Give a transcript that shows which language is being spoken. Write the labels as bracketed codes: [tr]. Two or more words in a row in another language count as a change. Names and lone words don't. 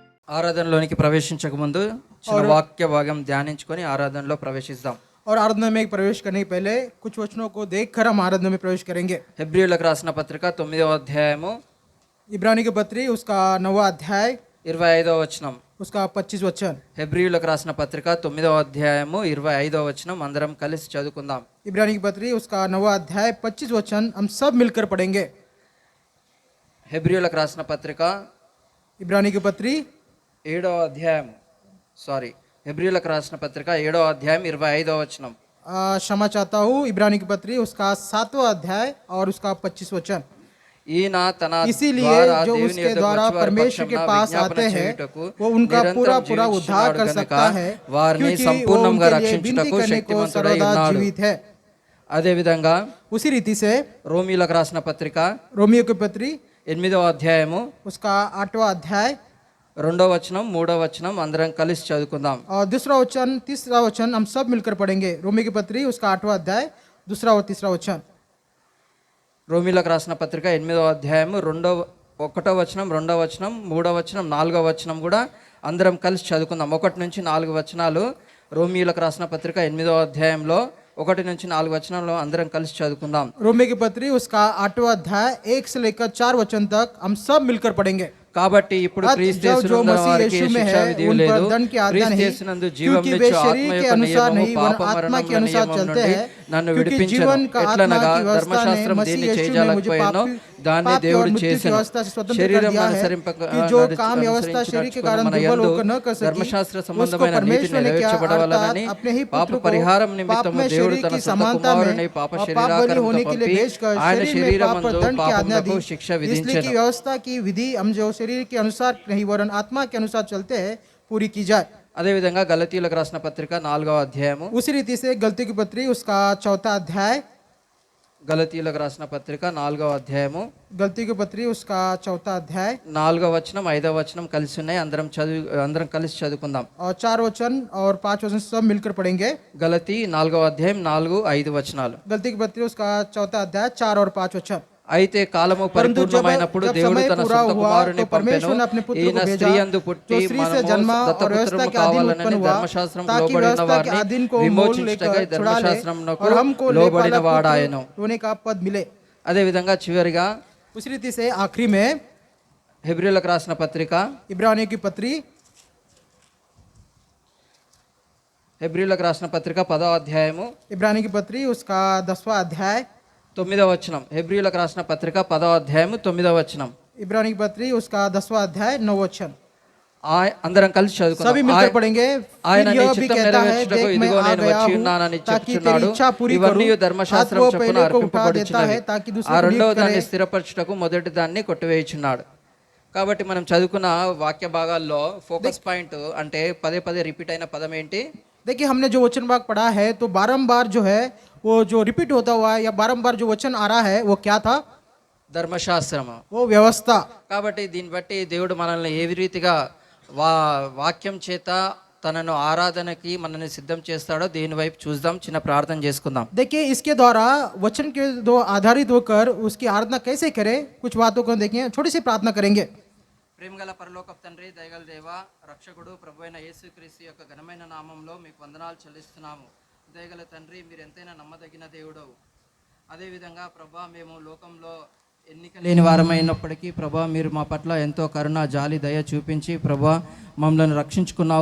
[te] ఆరాధనలోనికి ప్రవేశించక ముందు చిన్న వాక్య భాగం ధ్యానించుకొని ఆరాధనలో ప్రవేశిద్దాం. [hi] और आराधना में प्रवेश करने के पहले कुछ वचनों को देखकर हम आराधना में प्रवेश करेंगे. [te] హెబ్రీయులకు రాసిన పత్రిక 9వ అధ్యాయము [hi] इब्रानी की पत्री उसका 9वां अध्याय [te] 25వ వచనం. [hi] उसका 25 वचन. [te] హెబ్రీయులకు రాసిన పత్రిక 9వ అధ్యాయము 25వ వచనం అందరం కలిసి చదువుకుందాం. [hi] इब्रानी की पत्री उसका 9वां अध्याय 25 वचन हम सब मिलकर पढ़ेंगे. [te] హెబ్రీయులకు రాసిన పత్రిక [hi] इब्रानी की पत्री [te] 7వ అధ్యాయం హెబ్రీయులకు రాసిన పత్రిక 7వ అధ్యాయం 25వ వచనం. [hi] क्षमा चाहता हूँ. इब्रानी की पत्री उसका 7वां अध्याय और उसका 25 वचन. [te] ఈయన తన [hi] इसीलिए जो उसके द्वारा परमेश्वर के पास आते हैं वो उनका पूरा पूरा उद्धार कर सकता है, [te] వారిని [hi] क्योंकि वो [te] సంపూర్ణంగా [hi] उनके लिए विनती [te] రక్షించుటకు [hi] करने को [te] శక్తిమంతుడై [hi] सर्वदा [te] ఉన్నాడు. [hi] जीवित है. [te] అదే విధంగా [hi] उसी रीति से [te] రోమీయులకు రాసిన పత్రిక [hi] रोमियो की पत्री [te] 8వ అధ్యాయము [hi] उसका 8वां अध्याय [te] 2వ వచనం 3వ వచనం అందరం కలిసి చదువుకుందాం. [hi] और दूसरा वचन तीसरा वचन हम सब मिलकर पढ़ेंगे. रोमी की पत्री उसका 8वां अध्याय दूसरा और तीसरा वचन. [te] రోమీయులకు రాసిన పత్రిక 8వ అధ్యాయము 1వ వచనం 2వ వచనం 3వ వచనం 4వ వచనం కూడా అందరం కలిసి చదువుకుందాం. 1 నుంచి 4 వచనాలు రోమీయులకు రాసిన పత్రిక 8వ అధ్యాయంలో 1 నుంచి 4 వచనంలో అందరం కలిసి చదువుకుందాం. [hi] रोमी की पत्री उसका 8वां अध्याय 1 से लेकर 4 वचन तक हम सब मिलकर पढ़ेंगे. [te] కాబట్టి ఇప్పుడు క్రీస్తు యేసునందు వారికి శిక్షా విధి లేదు. క్రీస్తు యేసునందు జీవమునిచ్చు ఆత్మ యొక్క నియమము పాప మరణముల నియమము నుండి నన్ను విడిపించెను. ఎట్లనగా ధర్మశాస్త్రం దేన్ని చేయజాలకపోయెనో దాన్ని దేవుడు చేసెను. శరీరం అనుసరింపక మన యందు ధర్మశాస్త్ర సంబంధమైన నీతిని నెరవేర్చబడవలనని పాప పరిహారం నిమిత్తము దేవుడు తన సొంత కుమారుని పాప శరీరాకారముతో పంపి ఆయన శరీరమందు పాపములకు శిక్ష విధించెను. [hi] व्यवस्था की विधि हम जो शरीर के अनुसार नहीं वरन आत्मा के अनुसार चलते हैं पूरी की जाए. [te] అదే విధంగా గలతీయులకు రాసిన పత్రిక 4వ అధ్యాయము [hi] उसी रीति से गलती की पत्री उसका 4था अध्याय [te] గలతీయులకు రాసిన పత్రిక 4వ అధ్యాయము [hi] गलती की पत्री उसका 4था अध्याय [te] 4వ వచనం 5వ వచనం కలిసి ఉన్నాయి. అందరం కలిసి చదువుకుందాం. [hi] और 4 वचन और 5 वचन सब मिलकर पढ़ेंगे. [te] గలతీ 4వ అధ్యాయం 4-5 వచనాలు. [hi] गलती की पत्री उसका 4था अध्याय 4 और 5 वचन. [te] అయితే కాలము పరిపూర్ణమైనప్పుడు దేవుడు తన సొంత కుమారుని పంపెను. ఈయన స్త్రీ యందు పుట్టి మనము దత్తపుత్రము కావాలని ధర్మశాస్త్రంకు లోబడిన వారిని విమోచించుటకై ధర్మశాస్త్రమునకు లోబడిన వాడాయెను. అదే విధంగా చివరిగా [hi] उसी रीति से आखिरी में [te] హెబ్రీయులకు రాసిన పత్రిక [hi] इब्रानियों की पत्री [te] హెబ్రీయులకు రాసిన పత్రిక 10వ అధ్యాయము [hi] इब्रानी की पत्री उसका 10वां अध्याय [te] 9వ వచనం. హెబ్రీయులకు రాసిన పత్రిక 10వ అధ్యాయము 9వ వచనం. [hi] इब्रानी की पत्री उसका 10वां अध्याय 9 वचन. [te] అందరం కలిసి చదువుకుందాం. [hi] सभी मिलकर पढ़ेंगे. [te] ఆయన నీ చిత్తం నెరవేర్చుటకు ఇదిగో నేను వచ్చి ఉన్నానని చెప్పుచున్నాడు. ఇవన్నీ ధర్మశాస్త్రం చొప్పున అర్పింపబడుచున్నవి. ఆ రెండవ దాన్ని స్థిరపరచుటకు మొదటి దాన్ని కొట్టివేయుచున్నాడు. కాబట్టి మనం చదువుకున్న వాక్య భాగాల్లో [en] focus point [te] అంటే పదే పదే రిపీట్ అయిన పదం ఏంటి? [hi] देखिए हमने जो वचन भाग पढ़ा है तो बारंबार जो है वो जो रिपीट होता हुआ है या बारंबार जो वचन आ रहा है वो क्या था? [te] ధర్మశాస్త్రము, [hi] वो व्यवस्था. [te] కాబట్టి దీన్ని బట్టి దేవుడు మనల్ని ఏ రీతిగా వాక్యం చేత తనను ఆరాధనకి మనల్ని సిద్ధం చేస్తాడో దీని వైపు చూద్దాం. చిన్న ప్రార్థన చేసుకుందాం. [hi] देखिए इसके द्वारा वचन के दो आधारित होकर उसकी आराधना कैसे करें कुछ बातों को देखें. छोटी सी प्रार्थना करेंगे. [te] ప్రేమగల పరలోకపు తండ్రి, దయగల దేవ, రక్షకుడు ప్రభు అయిన యేసుక్రీస్తు యొక్క ఘనమైన నామంలో మీకు వందనాలు చెల్లిస్తున్నాము. దయగల తండ్రి, మీరు ఎంతైనా నమ్మదగిన దేవుడవు. అదేవిధంగా ప్రభా, మేము లోకంలో ఎన్నిక లేని వారమైనప్పటికీ ప్రభా మీరు మా పట్ల ఎంతో కరుణ జాలి దయ చూపించి ప్రభా మమ్మల్ని రక్షించుకున్నావు.